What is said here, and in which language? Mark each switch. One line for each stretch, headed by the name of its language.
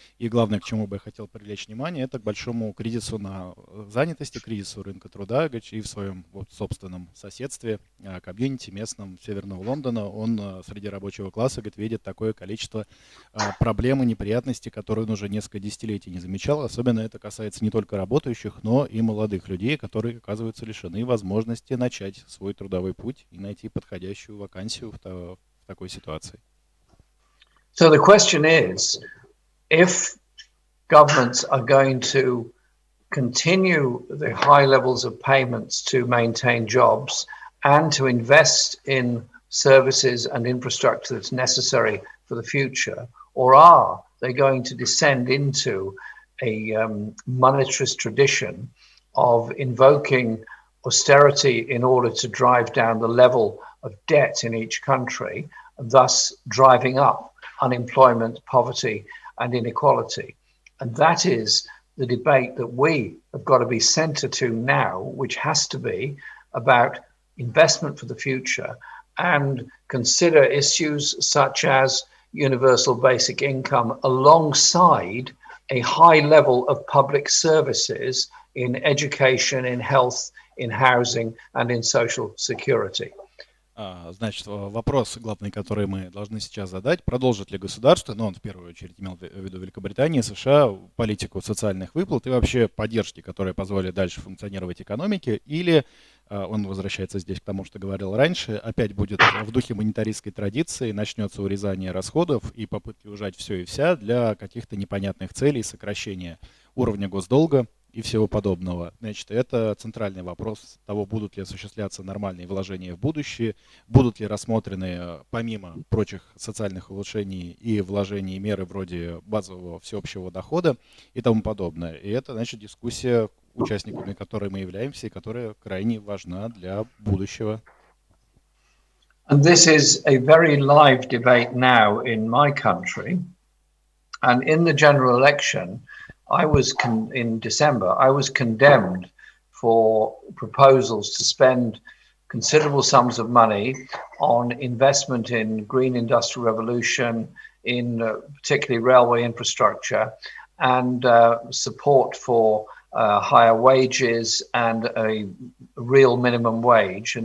Russian: И главное, к чему бы я хотел привлечь внимание, это к большому кризису на занятости, кризису рынка труда, и в своем вот собственном соседстве, комьюнити местном Северного Лондона, он среди рабочего класса, говорит, видит такое количество проблем и неприятностей, которые он уже несколько десятилетий не замечал. Особенно это касается не только работающих, но и молодых людей, которые оказываются лишены возможности начать свой трудовой путь и найти подходящую вакансию в такой ситуации.
English: So the question is, if governments are going to continue the high levels of payments to maintain jobs and to invest in services and infrastructure that's necessary for the future, or are they going to descend into a monetarist tradition of invoking austerity in order to drive down the level of debt in each country, and thus driving up unemployment, poverty, and inequality? And that is the debate that we have got to be centre to now, which has to be about investment for the future and consider issues such as universal basic income alongside a high level of public services in education, in health, in housing, and in social security.
Russian: Значит, вопрос главный, который мы должны сейчас задать, продолжит ли государство, но он в первую очередь имел в виду Великобританию, США, политику социальных выплат и вообще поддержки, которые позволят дальше функционировать экономике, или он возвращается здесь к тому, что говорил раньше, опять будет в духе монетаристской традиции, начнется урезание расходов и попытки ужать все и вся для каких-то непонятных целей, сокращения уровня госдолга и всего подобного. Значит, это центральный вопрос того, будут ли осуществляться нормальные вложения в будущее, будут ли рассмотрены, помимо прочих социальных улучшений и вложений, меры вроде базового всеобщего дохода и тому подобное. И это, значит, дискуссия, участниками которой мы являемся и которая крайне важна для будущего.
English: And this is a very live debate now in my country. And in the general election, in December, I was condemned for proposals to spend considerable sums of money on investment in green industrial revolution, in particularly railway infrastructure, and support for higher wages and a real minimum wage.